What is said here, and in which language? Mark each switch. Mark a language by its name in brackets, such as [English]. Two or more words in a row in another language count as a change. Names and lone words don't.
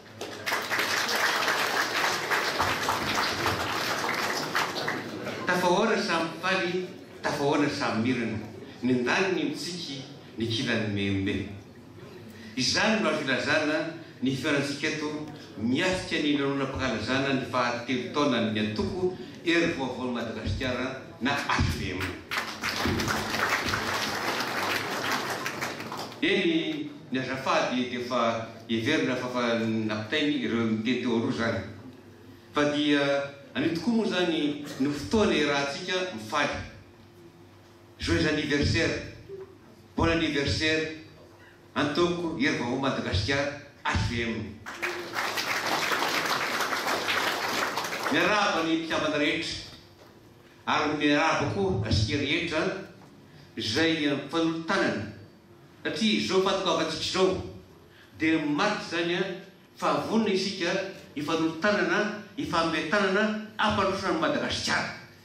[Malagasy] tafahoana samy faly tafahoana samy mirana ny ndaniny mitsika ny kilan'ny membe izany no azo ilazana ny fiarantsika eto miasika ny nanonam-pankalazana ny fahatelo taona ny antoko hery vaovaon'i Madagasikara na HVM eny ny azafady dia efa heverina fa napitainy ireo miteny teo aloha zany fa dia any tokoa moa zany ny fotoana rahantsika mifaly [French] joyeux anniversaire bon anniversaire [Malagasy] antoko hery vaovaon'i Madagasikara HVM miarahaba ny mpikambana rehetra ary miarahaba koa asika rehetra zay fanolotanana satria zao fatokavatsika zao dia maty zany fa vonona isika ifanolotanana ifametanana ampandrosona ny Madagasikara